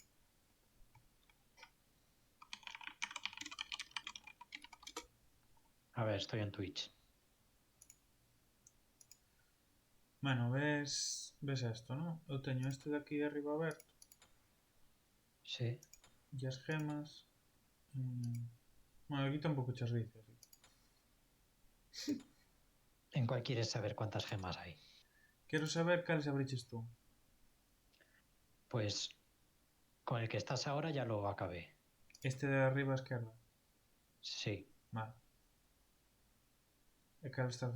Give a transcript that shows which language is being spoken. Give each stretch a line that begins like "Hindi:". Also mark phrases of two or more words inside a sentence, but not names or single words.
Spanish: A ver, estoy en Twitch. Bueno, ves esto, ¿no?
Galician: Eu teño este de aquí arriba aberto. Sí. E as gemas... Bueno, aquí tampouco chas dice, así.
Spanish: ¿En cuál quieres saber cuántas gemas hay?
Galician: Quero saber cales abriches tú.
Spanish: Pues con el que estás ahora ya lo acabé.
Galician: Este de arriba a esquerda. Sí. Vale. E cal estás